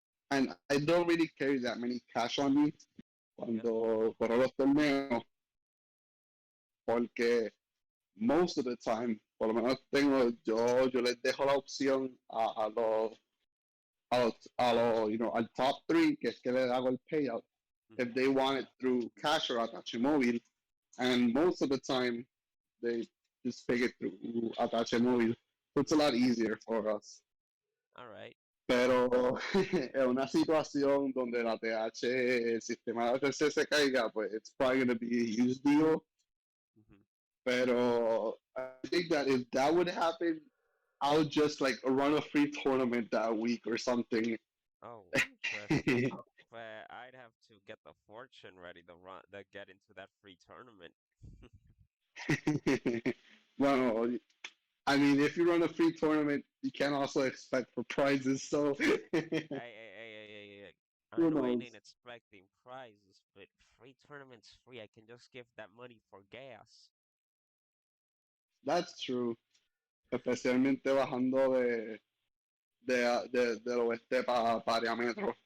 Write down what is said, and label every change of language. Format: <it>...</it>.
<en>and I don't really carry that many cash on me Yeah.</en> <es>cuando corro los torneos, porque most of the time, por lo menos yo les dejo la opción al top three, que es que le hago el payout, if Hmm.</es> <en>they want it through cash or Atache Móvil, and most of the time they just pay it through Atache Móvil. So it's a lot easier for us. All right.</en> <es>Pero en una situación donde la TH, el sistema de ATC se caiga, pues it's probably going to be a huge deal. Hmm.</es> <en>Pero I think that if that would happen, I would just like run a free tournament that week or something. Oh, interesting. But I'd have to get the fortune ready to run to get into that free tournament. Well, I mean, if you run a free tournament, you can also expect for prizes. So Hey. I who know I ain't knows? expecting prizes, but free tournaments free. I can just give that money for gas. That's true.</en> <es>Especialmente bajando del oeste para Metro.</es>